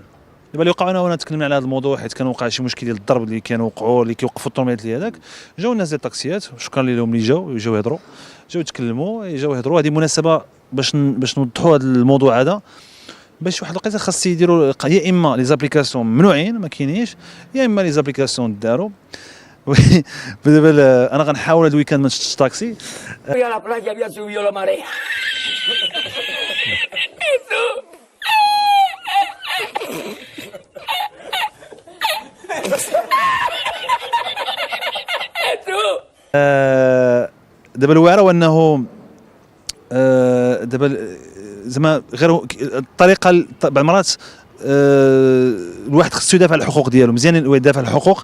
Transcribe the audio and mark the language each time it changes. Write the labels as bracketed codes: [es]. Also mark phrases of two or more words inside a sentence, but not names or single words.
[ar] دابا اللي وقعوا، وانا تكلمنا على هذا الموضوع حيت كان وقع شي مشكل ديال الضرب اللي كانوا وقعوا، اللي كيوقفوا الطوموبيلات اللي هذاك، جاو الناس ديال الطاكسيات، شكرا لهم اللي جاو يهضروا، جاو يتكلموا، جاو يهضروا. هذه مناسبه باش نوضحوا هذا الموضوع هذا، باش واحد الوقيته خاص يديروا يا اما [fr] les applications [ar] ممنوعين ما كاينينش، يا اما [fr] les applications [ar] داروا. وي دابا انا غنحاول هذا الويكاند ما نشدش طاكسي. [es] Fui a la playa, había subido la marea. [ar] دابا الواعره هو انه دابا زعما غير الطريقه بعض المرات الواحد خصو يدافع على الحقوق ديالو مزيان، الواحد يدافع على الحقوق.